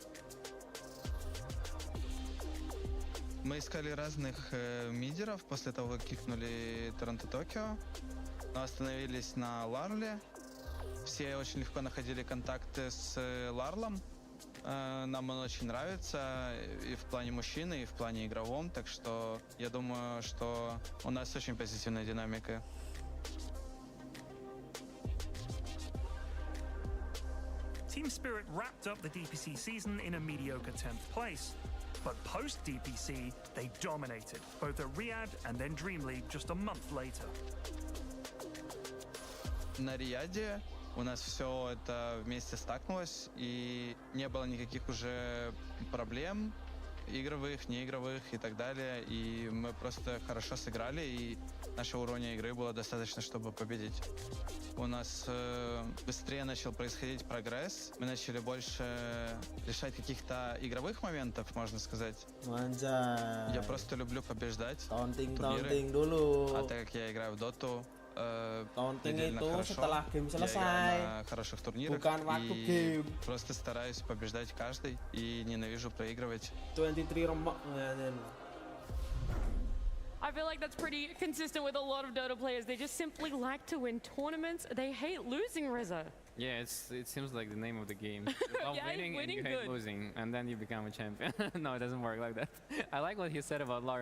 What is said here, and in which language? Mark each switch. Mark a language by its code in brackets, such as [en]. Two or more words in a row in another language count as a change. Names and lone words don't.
[ru] Мы искали разных мидеров после того, как кикнули Торонто Токио, но остановились на Ларле. Все очень легко находили контакты с Ларлом, Нам он очень нравится и в плане мужчины, и в плане игровом, так что я думаю, что у нас очень позитивная динамика. [en] Team Spirit wrapped up the DPC season in a mediocre 10th place. But post-DPC, they dominated, both at Riyadh and then Dream League just a month later. [ru] На Рияде у нас все это вместе стакнулось, и не было никаких уже проблем игровых, неигровых и так далее. И мы просто хорошо сыграли, и нашего уровня игры было достаточно, чтобы победить. У нас быстрее начал происходить прогресс. Мы начали больше решать каких-то игровых моментов, можно сказать. [id] Anjay. [ru] Я просто люблю побеждать [id] Taunting [ru] турниры. [id] dulu. [ru] А так как я играю в доту, [id] Taunting [ru] предельно [id] itu [ru] хорошо, [id] setelah game [ru] я играю [id] selesai. [ru] на хороших турнирах [id] Bukan waktu [ru] и [id] game. [ru] просто стараюсь побеждать каждый и ненавижу проигрывать. [id] 23 rembak. [en] I feel like that's pretty consistent with a lot of Dota players. They just simply like to win tournaments. They hate losing, Reza. Yeah, it seems like the name of the game. You love Yeah, winning and winning you hate good. losing, and then you become a champion. No, it doesn't work like that. I like what he said about Lara.